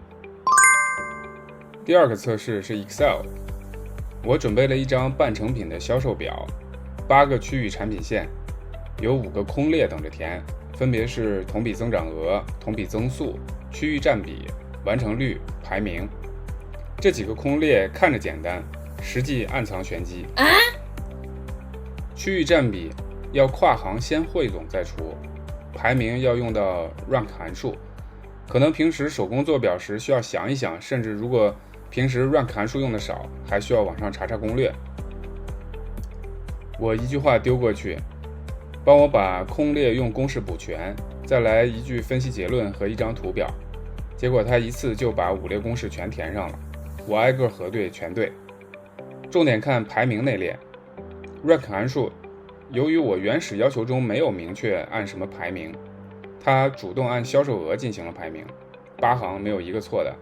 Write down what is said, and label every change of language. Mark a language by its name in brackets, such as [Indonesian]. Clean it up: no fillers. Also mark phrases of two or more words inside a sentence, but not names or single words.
[Chinese] 第2個測試是 Excel， 我準備了一張半成品的銷售表，8個區域產品線，有5個空列等着填，分別是同比增長額、同比增速、區域佔比、完成率、排名。這幾個空列看着簡單，實際暗藏玄機。區域佔比要跨行先汇總再除，排名要用到 rank 函数。可能平时手工做表时需要想一想，甚至如果平时 rank 函数用的少，還需要网上查查攻略。我一句話丟過去，幫我把空列用公式補全，再來一句分析結論和一張圖表。結果他一次就把5列公式全填上了，我挨個核對全對。重點看排名那列 rank 函數，由於我原始要求中沒有明確按什麼排名，他主動按銷售額進行了排名，8行沒有一個錯的。